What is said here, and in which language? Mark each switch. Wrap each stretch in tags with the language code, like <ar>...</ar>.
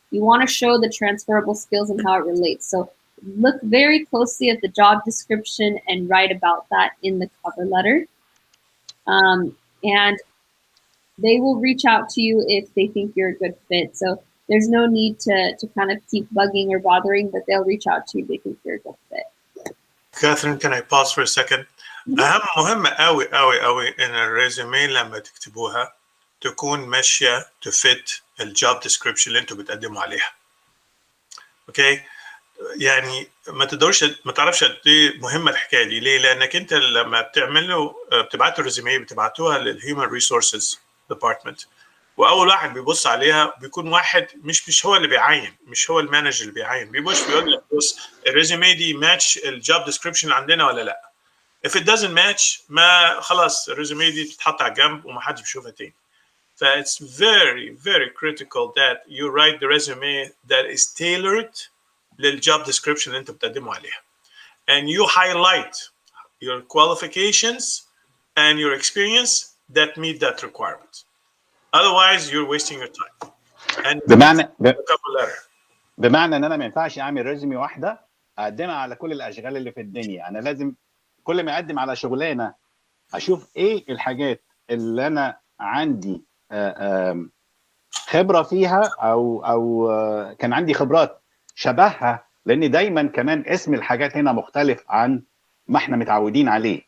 <en>You want to show the transferable skills and how it relates. So look very closely at the job description and write about that in the cover letter. And they will reach out to you if they think you're a good fit. So there's no need to kind of keep bugging or bothering, but they'll reach out to you if they think you're a good fit. Catherine, can I pause for a second?</en> <ar>مهمة قوي قوي قوي إن الريزومي لما تكتبوها تكون ماشية تفت الجوب ديسكريبشن اللي أنتوا بتقدموا عليها. أوكي؟ يعني ما تعرفش قد ايه مهمه الحكايه دي. ليه؟ لانك انت لما بتبعتوا الريزومي بتبعتوها للهيومن ريسورسز ديبارتمنت، واول واحد بيبص عليها بيكون واحد مش هو اللي بيعين، مش هو المانجر اللي بيعين، بيبص بيقول لك بص الريزومي دي ماتش الجوب ديسكريبشن اللي عندنا ولا لا.</ar> <en>if it doesn't match</en> <ar>ما خلاص الريزومي دي بتتحط على جنب وما حدش بيشوفها تاني.</ar> <en>ف it's very very critical that you write the resume that is tailored</en> <ar>للجوب ديسكريبشن اللي انت بتقدمه عليها.</ar> <en>and you highlight your qualifications and your experience that meet that requirement. Otherwise, you're wasting your time. And cover letter.</en> <ar>بمعنى ان انا ما ينفعش اعمل ريزومي واحده اقدمها على كل الاشغال اللي في الدنيا. انا لازم كل ما اقدم على شغلانه اشوف ايه الحاجات اللي انا عندي خبره فيها او كان عندي خبرات شبهها، لان دايما كمان اسم الحاجات هنا مختلف عن ما احنا متعودين عليه.</ar>